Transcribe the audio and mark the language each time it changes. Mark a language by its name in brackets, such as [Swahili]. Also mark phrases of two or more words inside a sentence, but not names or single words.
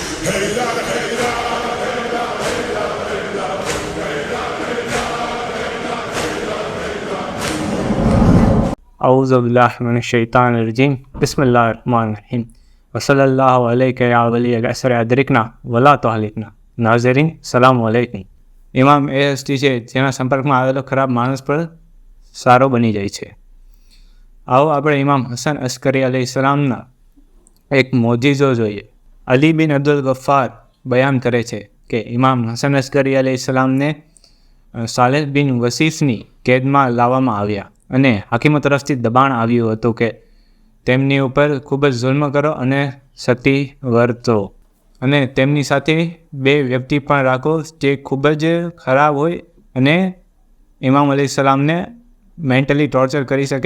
[Arabic] أعوذ بالله من الشيطان الرجيم بسم الله الرحمن الرحيم وصلى الله عليك يا ولي الأسر أدركنا ولا تهلكنا ناظرين سلام عليكم. [Gujarati] ઇમામ AST છે જેના સંપર્કમાં આવેલો ખરાબ માણસ પર સારો બની જાય છે. આવો આપણે ઇમામ હસન અસ્કરી અલૈહિસ્સલામના એક મોજીઝો જોઈએ. અલી બિન અબ્દુલ ગફ્ફાર બયાન કરે છે કે ઇમામ હસન અસ્કરી અલૈહિસ્સલામને સાલેહ બિન વસીફની કેદમાં લાવવામાં આવ્યા અને હાકીમો તરફથી દબાણ આવ્યું હતું કે તેમની ઉપર ખૂબ જ જુલ્મ કરો અને સતી વર્તો અને તેમની સાથે બે વ્યક્તિ પણ રાખો જે ખૂબ જ ખરાબ હોય અને ઇમામ અલૈહિસ્સલામને [English] mentally torture [Gujarati] કરી શકે.